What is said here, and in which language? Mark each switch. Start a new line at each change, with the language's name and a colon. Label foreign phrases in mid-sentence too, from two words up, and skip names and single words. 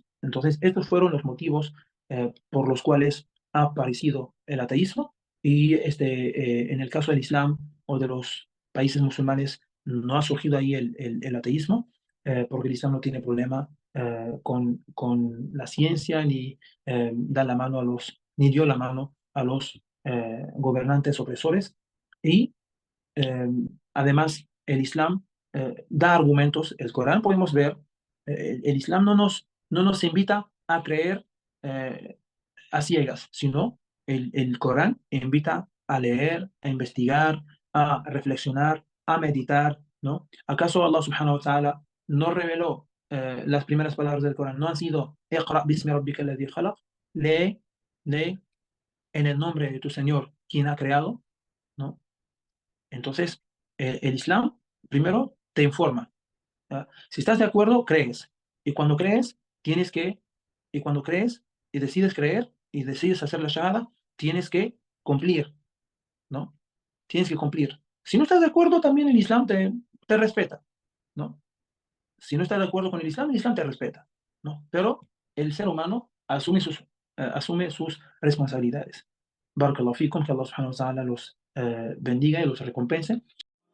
Spanish: Entonces, estos fueron los motivos por los cuales ha aparecido el ateísmo y en el caso del Islam o de los países musulmanes no ha surgido ahí el ateísmo, porque el Islam no tiene problema con la ciencia ni da la mano ni dio la mano a los gobernantes opresores y eh, además, el Islam da argumentos. El Corán podemos ver, el Islam no nos invita a creer, eh, a ciegas, sino el Corán invita a leer, a investigar, a reflexionar, a meditar, ¿no? ¿Acaso Allah
Arabic: سبحانه وتعالى
Spanish: no reveló las primeras palabras del Corán? No han sido
Arabic: "اقرأ باسم ربك الذي خلق",
Spanish: lee, lee en el nombre de tu Señor, quien ha creado, ¿no? Entonces, el Islam primero te informa. Si estás de acuerdo, crees. Y cuando crees, tienes que, y cuando crees y decides creer y decides hacer la shahada, tienes que cumplir, ¿no? Tienes que cumplir. Si no estás de acuerdo, también el Islam te respeta, ¿no? Si no estás de acuerdo con el Islam te respeta, ¿no? Pero el ser humano asume sus responsabilidades.
Arabic: بارك الله فيكم,
Spanish: que Allah
Arabic: سبحانه وتعالى
Spanish: los bendiga y los recompense.